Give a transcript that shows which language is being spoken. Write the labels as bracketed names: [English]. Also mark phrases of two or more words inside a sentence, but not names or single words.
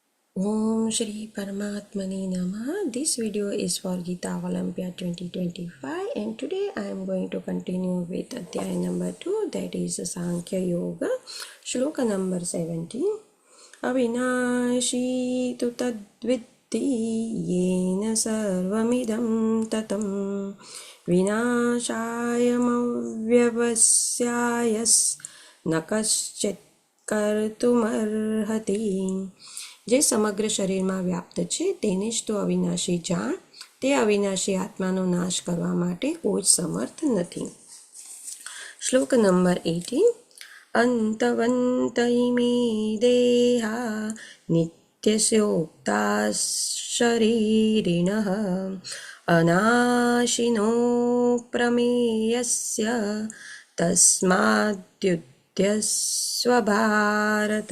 [Sanskrit] ओम् श्री परमात्मने नमः. [English] This video is for Gita Olympiad 2025 and today I am going to continue with Adhyay number 2, that is Sankhya Yoga. Shloka number 17. [Sanskrit] अविनाशि तु तद्वित्ति येन सर्वमिदं ततम् विनाशयमव्यवस्ययस् नकश्चित् कर्तुमर्हति. [Gujarati] જે સમગ્ર શરીરમાં વ્યાપ્ત છે તેને જ તો અવિનાશી જાણ. તે અવિનાશી આત્માનો નાશ કરવા માટે કોઈ જ સમર્થ નથી. શ્લોક નંબર 18. [Sanskrit] અંતવંત ઇમે દેહા નિત્યસ્યોક્તા શરીરિણઃ અનાશિનો પ્રમેયસ્ય તસ્માદ્યુધ્યસ્વ ભારત.